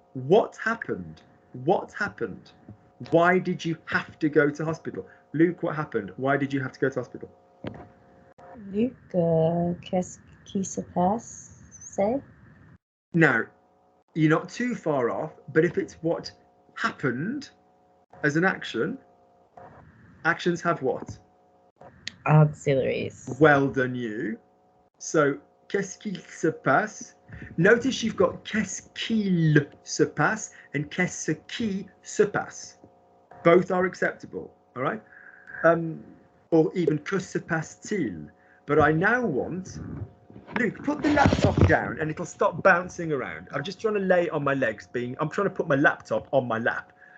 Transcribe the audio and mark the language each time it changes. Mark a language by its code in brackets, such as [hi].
[en] What happened? What happened? Why did you have to go to hospital? Luke, what happened? Why did you have to go to hospital? [fr] Luc, qu'est-ce qui se passe? [en] Now, you're not too far off, but if it's what happened as an action, actions have what? Auxiliaries. Well done, you. [fr] So, qu'est-ce qu'il se passe? [en] Notice you've got [fr] qu'est-ce qu'il se passe and qu'est-ce qui se passe. [en] Both are acceptable, all right? Or even [fr] que se passe-t-il? [en] But I now want, Luke, put the laptop down and it'll stop bouncing around. I'm just trying to lay it on my legs, I'm trying to put my laptop on my lap.